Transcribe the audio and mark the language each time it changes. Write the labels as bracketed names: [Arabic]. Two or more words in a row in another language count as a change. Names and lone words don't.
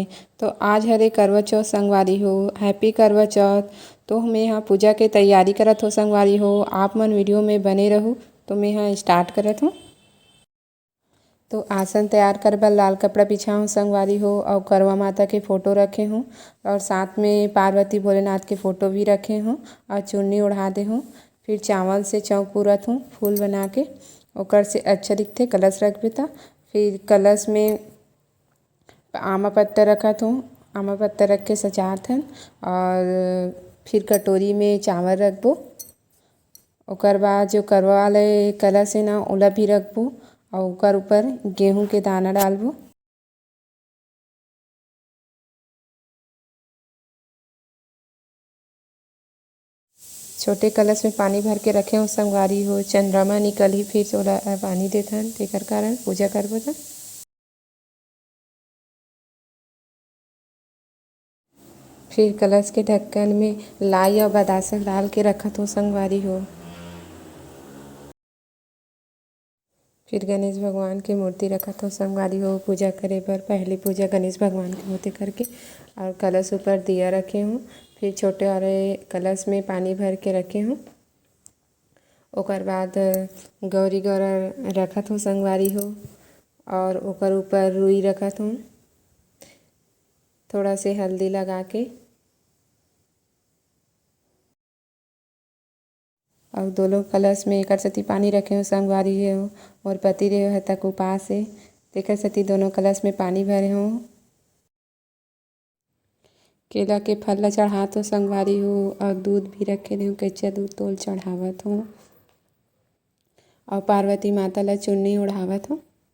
[Chhattisgarhi] तो आज हरे करवा चौथ संगवारी हो। हैप्पी करवा चौथ। तो मैं यहाँ पूजा के तैयारी करत हो संगवारी हो। आप मन वीडियो में बने रहूँ। तो मैं यहाँ स्टार्ट करत हूँ। तो आसन तैयार कर बर लाल कपड़ा बिछाऊँ संगवारी हो और करवा माता के फ़ोटो रखे हूँ और साथ में पार्वती भोलेनाथ के फ़ोटो भी रखे हूँ और चुन्नी ओढ़ा दे हूँ। फिर चावल से चौक पूरत हूँ फूल बना के ओकर से अच्छा दिखते कलश रखबे त। फिर कलश में आमा पत्ता रखत हूँ। आमा पत्ता रख के सजात हन और फिर कटोरी में चावल रखबो। ओकर बाद जो करवा वाले कलश है ना ओला भी रखबो और ओकर ऊपर गेहूं के दाना डालबो। छोटे कलश में पानी भर के रखे हूँ संगवारी हो। चंद्रमा निकलही फिर ओला पानी देथन तेकर कारण पूजा करबो त। फिर कलश के ढक्कन में लाई और बतासा डाल के रखत हूँ संगवारी हो। फिर गणेश भगवान की मूर्ति रखत हो संगवारी हो। पूजा करे बर पहली पूजा गणेश भगवान के होते करके और कलश ऊपर दिया रखे हूँ। फिर छोटे वाले कलश में पानी भर के रखे हूँ। ओकर बाद गौरी गौरा रखत हूँ संगवारी हो और ओकर ऊपर रुई रखत हूँ थोड़ा से हल्दी लगा के और दोनों कलश में एकर सेती पानी रखे हूँ संगवारी हो। मोर पति देव ह तक उपास है तेकर सेती दोनों कलश में पानी भरे हूँ। केला के फल ला चढ़ात हो संगवारी हो और दूध भी रखे हूँ कच्चा दूध तोल चढ़ावत हूँ और पार्वती माता ला चुन्नी ओढ़ावत हूँ।